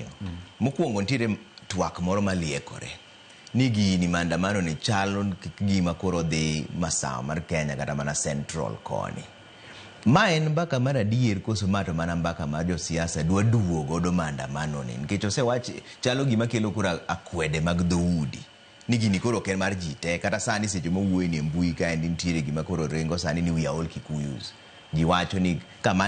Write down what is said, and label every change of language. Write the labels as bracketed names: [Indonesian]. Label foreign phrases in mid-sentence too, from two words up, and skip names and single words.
[Luo (Kenya and Tanzania)] Mokwongo ntiere twak moro maliekore. Ni gini maandamano ni chalo gima koro dhi masawa mar Kenya kata mana Central koni. Ma en mbaka mar adier koso mato mana mbaka mar josiasa dwa duogo godo maandamano ni. Nikech osewach chalo gima kelo kura akwede mag dhoudi. Ni gini koro ken mar ji te kata sani seche mowuoyo ni mbui ka ntiere gima koro rengo sani ni [English] we are all Kikuyus. [Luo (Kenya and Tanzania)] Ji wacho ni kamane